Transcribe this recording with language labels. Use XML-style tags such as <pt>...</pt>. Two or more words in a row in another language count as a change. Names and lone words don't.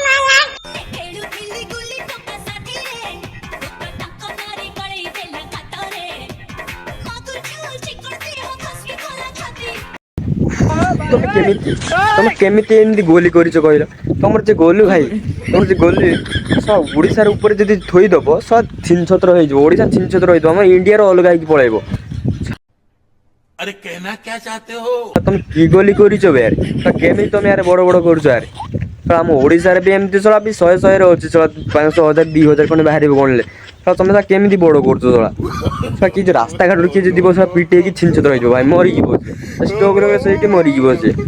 <or>ତମେ କେମିତି ଏମିତି ଗୋଲି କରିଛ କହିଲ ତମର ଯେ ଗୋଲୁ ଭାଇ ତମର ଯେ ଗୋଲି ଓଡିଶାର ଉପରେ ଯଦି ଥୋଇଦବ ଛିନ ଛତ୍ର ହେଇଯିବ ଓଡିଶା ଛିନ ଛତ୍ର ହେଇଯିବ ଆମ ଇଣ୍ଡିଆର ଅଲଗା ହେଇକି ପଳେଇବ।</or> <hi>अरे कहना क्या चाहते हो।</hi> <or>ତମେ କି ଗୋଲି କରିଛ ବେ ୟାର କେମିତି ତମେ ୟାର ବଡ ବଡ କରୁଛ ୟାର ଆମ ଓଡିଶାରେ ବି ଏମିତି ଶଳା ବି ଶହେରେ ଅଛି ଶଳା 500 1000 2000 ଖଣ୍ଡେ ବାହାରିବ ଗଣିଲେ ତମେ ତା କେମିତି ବଡ କରୁଛ ଶଳା କି ରାସ୍ତାଘାଟରୁ କିଏ ଯଦି ଯିବ ପିଟି ହେଇକି ଛିନ ଛତ୍ର ହେଇଯିବ ଭାଇ ମରିଯିବ ଷ୍ଟୋକରେ ସେଇଠି ମରିଯିବ ସେ</or>